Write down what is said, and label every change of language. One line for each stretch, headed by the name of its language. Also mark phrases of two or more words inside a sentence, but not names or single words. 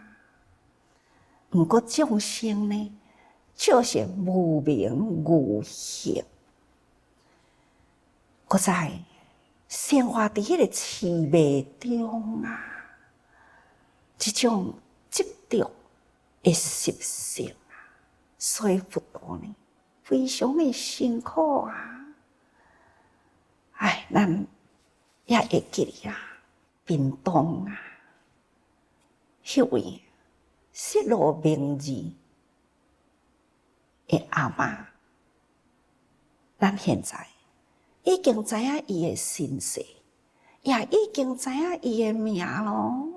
Min Nan Chinese: 不过众生呢，就是无明无行，搁在生活伫迄个痴迷中啊，这种执着的习性啊，所以佛陀呢，非常的辛苦啊。哎，咱也会记得啊，屏东啊，迄位失落名字的阿嬷，咱现在已经知影伊的身世，也已经知影伊的名咯。